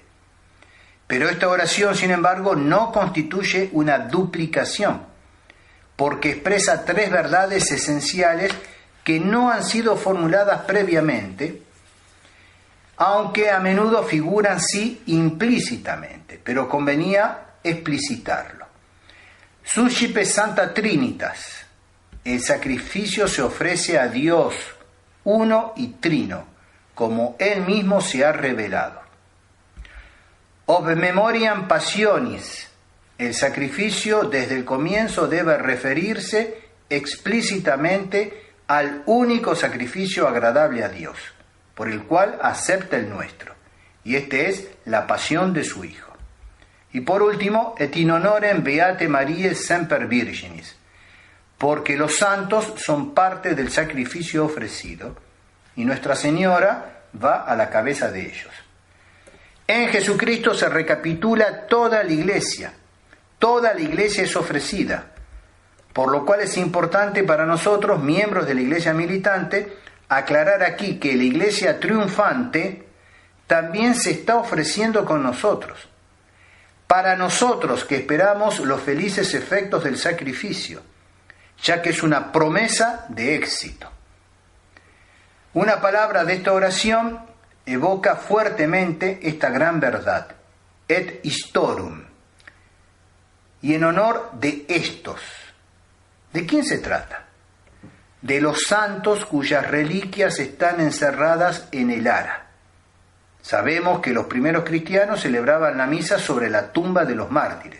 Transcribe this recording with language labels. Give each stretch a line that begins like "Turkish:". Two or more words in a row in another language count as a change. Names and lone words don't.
Spanish: Pero esta oración, sin embargo, no constituye una duplicación, porque expresa tres verdades esenciales que no han sido formuladas previamente, aunque a menudo figuran sí implícitamente, pero convenía explicitarlo.
Latin: Suscipe Santa Trinitas,
Spanish: el sacrificio se ofrece a Dios, uno y trino, como Él mismo se ha revelado.
Latin: Ob memoriam passionis,
Spanish: el sacrificio desde el comienzo debe referirse explícitamente al único sacrificio agradable a Dios, por el cual acepta el nuestro, y este es la pasión de su Hijo. Y por último,
Latin: et in honorem beate Mariae semper virginis,
Spanish: porque los santos son parte del sacrificio ofrecido, y Nuestra Señora va a la cabeza de ellos. En Jesucristo se recapitula toda la Iglesia es ofrecida, Por lo cual es importante para nosotros, miembros de la Iglesia militante, aclarar aquí que la Iglesia triunfante también se está ofreciendo con nosotros. Para nosotros que esperamos los felices efectos del sacrificio, ya que es una promesa de éxito. Una palabra de esta oración evoca fuertemente esta gran verdad,
Latin: et historum,
Spanish: y en honor de estos. ¿De quién se trata? De los santos cuyas reliquias están encerradas en el ara. Sabemos que los primeros cristianos celebraban la misa sobre la tumba de los mártires.